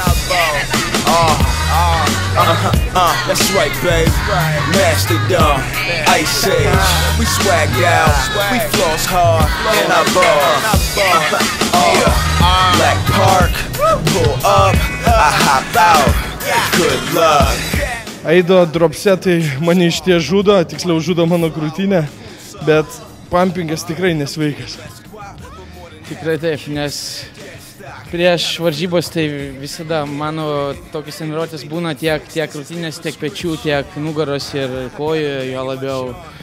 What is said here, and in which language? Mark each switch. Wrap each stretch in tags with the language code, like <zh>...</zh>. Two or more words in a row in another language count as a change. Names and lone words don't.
<en>That's right, baby. Master Dom, Ice Age. We swagged out, we floss hard, and I ball. Black Park, pull up, I hop out. Good luck.</en> <lt>Aido dropsetai mane iš ties žudo, tiksliau žudo mano krūtinę, bet pumpingas tikrai nesveikas. Tikrai taip, nes prieš varžybos tai visada mano tokios treniruotės būna tiek krūtinės, tiek pečių, tiek nugaros ir kojų, jo labiau.</lt>